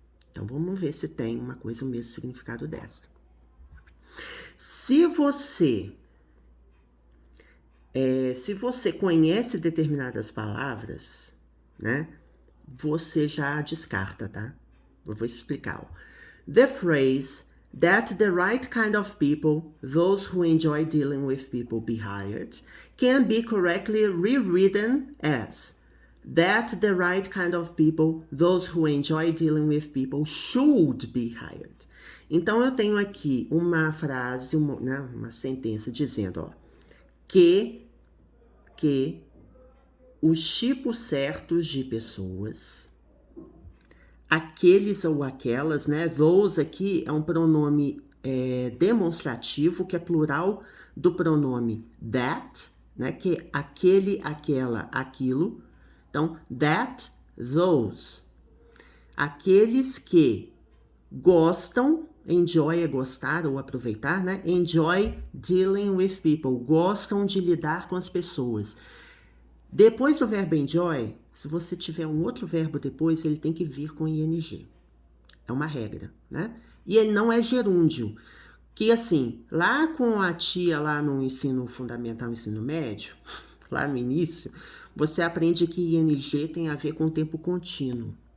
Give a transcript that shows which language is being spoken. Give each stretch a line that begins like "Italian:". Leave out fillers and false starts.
Portuguese: Então, vamos ver se tem uma coisa o mesmo significado desta. Se você conhece determinadas palavras, né, você já descarta, tá? Eu vou explicar.
English: The phrase that the right kind of people, those who enjoy dealing with people, be hired, can be correctly rewritten as that the right kind of people, those who enjoy dealing with people, should be hired.
Portuguese: Então, eu tenho aqui uma frase, uma sentença dizendo, ó, que os tipos certos de pessoas, aqueles ou aquelas, né? Those aqui é um pronome demonstrativo, que é plural do pronome that, né? Que é aquele, aquela, aquilo. Então, that, those. Aqueles que gostam, enjoy é gostar ou aproveitar, né?
English: Enjoy dealing with people.
Portuguese: Gostam de lidar com as pessoas. Depois do verbo enjoy, se você tiver um outro verbo depois, ele tem que vir com ing. É uma regra, né? E ele não é gerúndio. Que assim, lá com a tia, lá no ensino fundamental, ensino médio, lá no início, você aprende que ing tem a ver com o tempo contínuo.